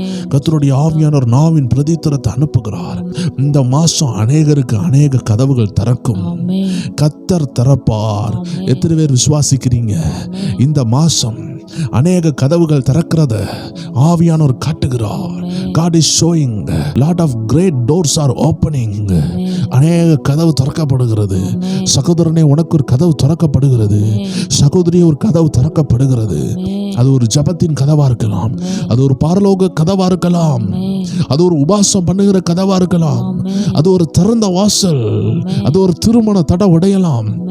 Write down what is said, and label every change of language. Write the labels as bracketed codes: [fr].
[ta] கர்த்தருடைய ஆவியானவர் நாவின் பிரதித்திரத்தை அனுப்புகிறார். இந்த மாசம் அநேகருக்கு அநேக கதவுகள் திறக்கும். கர்த்தர் திறப்பார். எத்தனை பேர் விசுவாசிக்கிறீங்க? இந்த மாசம் அநேக கதவுகள் திறக்கிறத ஆவியானவர் காட்டுகிறார். [en] God is showing lot of great doors are opening. [ta] அநேக கதவு திறக்கப்படுகிறது. சகோதரனே, உனக்கு ஒரு கதவு திறக்கப்படுகிறது. சகோதரி, ஒரு கதவு திறக்கப்படுகிறது. அது ஒரு ஜபத்தின் கதவா இருக்கலாம், அது ஒரு பரலோக கதவா இருக்கலாம், அது ஒரு உபாசம் பண்ணுகிற கதவா இருக்கலாம், அது ஒரு திறந்த வாசல், அது ஒரு திருமண தடை உடையலாம்.